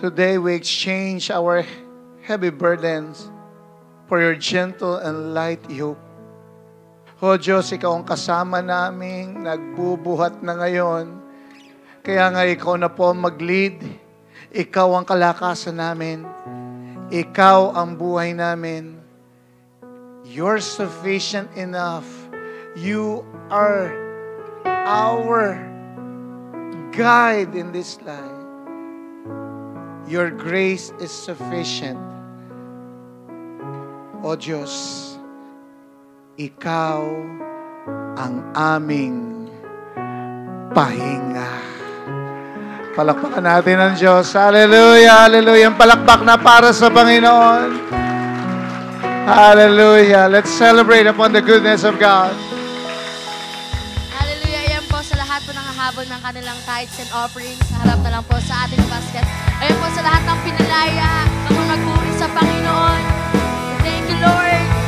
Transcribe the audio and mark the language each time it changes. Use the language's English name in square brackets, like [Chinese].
[English] Today we exchange our heavy burdens for your gentle and light yoke. [Filipino] O Diyos, Ikaw ang kasama namin, nagbubuhat na ngayon. Kaya nga Ikaw na po ang mag-lead. Ikaw ang kalakasan namin. Ikaw ang buhay namin. [English] You're sufficient enough. You are our guide in this life. Your grace is sufficient. [Filipino] O Diyos, Ikaw ang aming pahinga. Palakpakan natin ang Diyos. Hallelujah, hallelujah. Ang palakpak na para sa Panginoon. Hallelujah. [English] Let's celebrate upon the goodness of God. Hallelujah. [Filipino] Ayan po sa lahat po ng hahabol ng kanilang [English] tithes and offerings. [Filipino] Harap na lang po sa ating basket. Ayan po sa lahat ng pinalaya. Kami magpuri sa Panginoon. [English] Thank you, Lord.